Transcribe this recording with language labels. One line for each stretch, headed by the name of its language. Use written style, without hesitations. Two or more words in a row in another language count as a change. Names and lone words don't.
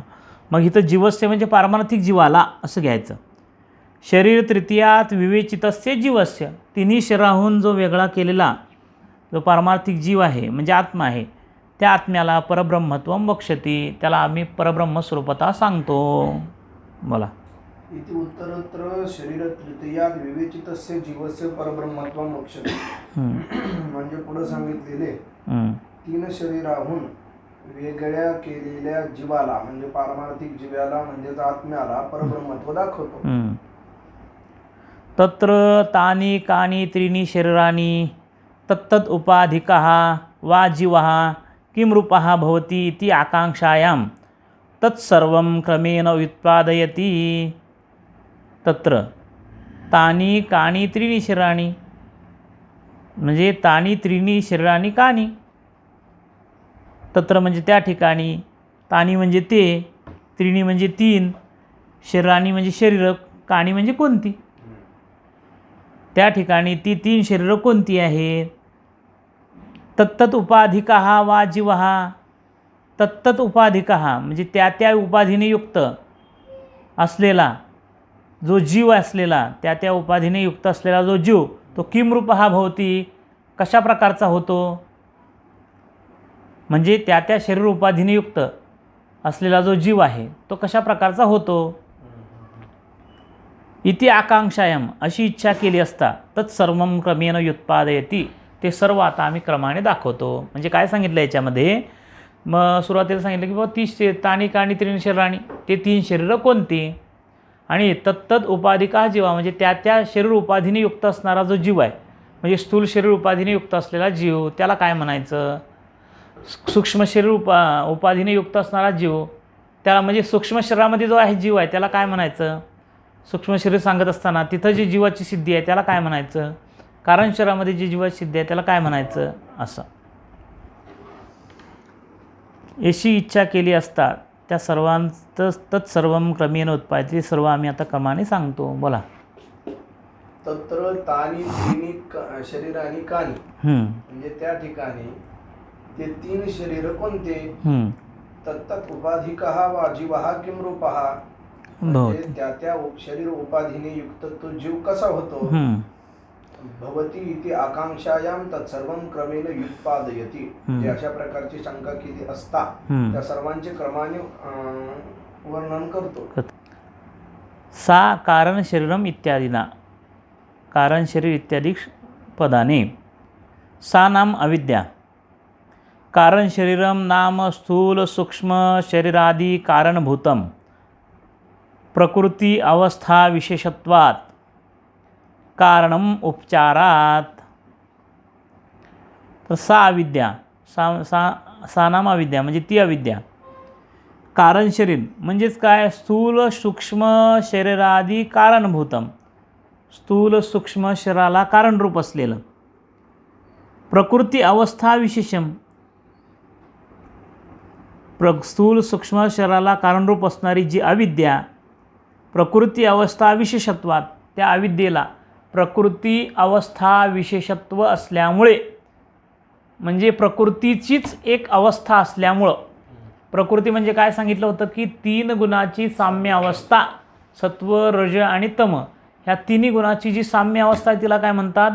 Marathi: मग इथं
Sanskrit: जीवस्य म्हणजे पारमार्थिक जीवाला
Marathi: असं घ्यायचं.
Sanskrit: शरीर तृतीयात विवेचितस्य जीवस्य,
Marathi: तिन्ही शरीराहून जो वेगळा केलेला जो पारमार्थिक जीव आहे म्हणजे आत्मा आहे,
Sanskrit: त्या आत्म्याला परब्रह्मत्वं वक्ष्यति,
Marathi: त्याला आम्ही परब्रह्म स्वरूपता सांगतो. बोला.
Sanskrit: इति उत्तरत्र शरीर तृतीयात विवेचितस्य जीवस्य परब्रह्मत्वं वक्ष्यते.
Marathi: म्हणजे पुढे सांगितलेले 3 शरीराहून वेगळ्या केलेल्या जीवाला म्हणजे पारमार्थिक जीवाला म्हणजे आत्म्याला परब्रह्मत्व दाखवतो.
Sanskrit: तत्र तानि कानि त्रीणि शरीराणि तत्तत् उपाधिकः वा जीवः किं रूपः भवति इति आकांक्षायां तत्सर्वं क्रमेण उत्पादयति. तत्र तानि कानि त्रीणि शरीराणि
Marathi: म्हणजे
Sanskrit: तानि त्रीणि शरीराणि कानि.
Marathi: तत्र म्हणजे त्या ठिकाणी, तानि म्हणजे ते, त्रीणि म्हणजे 3, शरीराणि म्हणजे शरीर, कानि म्हणजे कोणती. त्या ठिकाणी ती 3 शरीरं कोणती आहेत?
Sanskrit: तत्तत् उपाधिकः वा जीवः. तत्तत् उपाधिकः
Marathi: म्हणजे त्या त्या उपाधीने युक्त असलेला जो जीव असलेला, त्या त्या उपाधीने युक्त असलेला जो जीव तो
Sanskrit: किम रूपः भवति,
Marathi: कशा प्रकारचा होतो? म्हणजे त्या त्या शरीर उपाधीने युक्त असलेला जो जीव आहे तो कशा प्रकारचा होतो.
Sanskrit: इति आकांक्षायाम
Marathi: अशी इच्छा केली असता
Sanskrit: तत्सर्वं क्रमेण उत्पादयति,
Marathi: ते सर्व आता आम्ही क्रमाने दाखवतो. म्हणजे काय सांगितलं याच्यामध्ये? मग सुरुवातीला सांगितलं की बाबा 30
Sanskrit: तानि कानि त्रीणि शरीराणि,
Marathi: ते 3 शरीरं कोणती. आणि
Sanskrit: तत्तत् उपाधिका जीवा
Marathi: म्हणजे त्या त्या शरीर उपाधीने युक्त असणारा जो जीव आहे, म्हणजे स्थूल शरीर उपाधीने युक्त असलेला जीव त्याला काय म्हणायचं? सूक्ष्म शरीर उपाधीने युक्त असणारा जीव त्याला म्हणजे सूक्ष्म शरीरामध्ये जो आहे जीव आहे त्याला काय म्हणायचं? सूक्ष्म शरीर सांगत असताना तिथं जी जीवाची सिद्धी आहे त्याला काय म्हणायचं? कारण शरीरामध्ये जी जीवाची सिद्धी आहे त्याला काय म्हणायचं? असं अशी इच्छा केली असता त्या सर्वांचं
Sanskrit: तत्सर्वं क्रमेण उत्पादित,
Marathi: सर्व आम्ही आता क्रमाने सांगतो. बोला.
Sanskrit: तत्र तानि त्रीणि शरीराणि कानि
Marathi: म्हणजे त्या ठिकाणी ते 3 शरीर कोणते?
Sanskrit: तत्तत् उपाधिकः वा जीवः किं रूपः
Marathi: म्हणजे त्या त्या शरीर उपाधीने युक्त तो जीव कसा होतो.
Sanskrit: भवती इति आकांक्षायां तत्सर्वं क्रमेण उत्पादयति,
Marathi: म्हणजे अशा प्रकारची शंका केली असता त्या सर्वांचे क्रमाने वर्णन करतो.
Sanskrit: सा कारण शरीरम इत्यादीना,
Marathi: कारण शरीर इत्यादी पदाने
Sanskrit: सा नाम अविद्या, कारण शरीरम नाम स्थूल सूक्ष्म शरीरादि कारणभूतम प्रकृति अवस्था विशेषत्वात् कारणम उपचारात.
Marathi: तर सा अविद्या,
Sanskrit: सा नाम अविद्या
Marathi: म्हणजे ती अविद्या. कारण शरीर म्हणजेच काय?
Sanskrit: स्थूल सूक्ष्म शरीरादी कारणभूतम,
Marathi: स्थूल सूक्ष्म शरीराला कारणरूप असलेलं.
Sanskrit: प्रकृती अवस्था विशेषम,
Marathi: स्थूल सूक्ष्म शरीराला कारणरूप असणारी जी अविद्या,
Sanskrit: प्रकृती अवस्था विशेषत्वात,
Marathi: त्या अविद्येला प्रकृती अवस्था विशेषत्व असल्यामुळे, म्हणजे प्रकृतीचीच एक अवस्था असल्यामुळं, प्रकृती म्हणजे काय सांगितलं होतं की 3 गुणाची साम्य अवस्था, सत्व रज आणि तम, ह्या 3 गुणाची जी साम्य अवस्था आहे तिला काय म्हणतात?